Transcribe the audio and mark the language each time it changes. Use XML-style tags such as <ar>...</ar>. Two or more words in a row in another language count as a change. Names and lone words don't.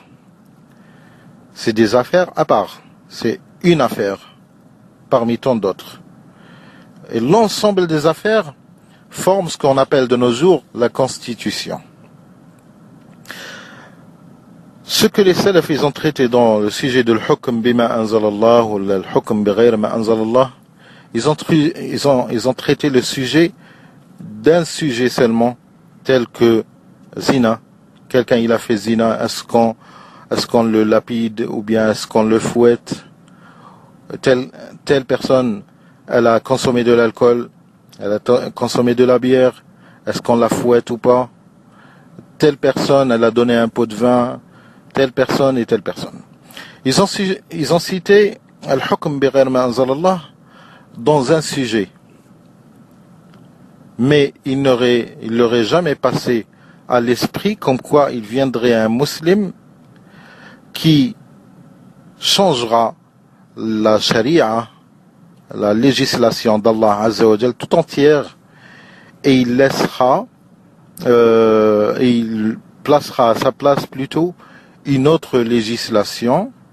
<fr>C'est des affaires à part. C'est une affaire parmi tant d'autres. Et l'ensemble des affaires forme ce qu'on appelle de nos jours la Constitution. Ce que les salafs ils ont traité dans le sujet de l'</fr> <ar>حكم بما أنزل الله</ar> <fr>ou l'</fr> <ar>حكم بغير ما أنزل الله,</ar> <fr>ils ont traité le sujet d'un sujet seulement, tel que zina. Quelqu'un il a fait zina, est-ce qu'on le lapide ou bien est-ce qu'on le fouette? Telle personne, elle a consommé de l'alcool, elle a consommé de la bière, est-ce qu'on la fouette ou pas? Telle personne, elle a donné un pot de vin, telle personne et telle personne. Ils ont cité</fr> <ar>الحكم بغير ما أنزل الله</ar> <fr>dans un sujet. Mais il leur est jamais passé à l'esprit comme quoi il viendrait un musulman qui changera la charia, la législation d'</fr> <ar>الله عز وجل</ar> <fr>tout entière, et il laissera, il placera à sa place plutôt une autre législation</fr>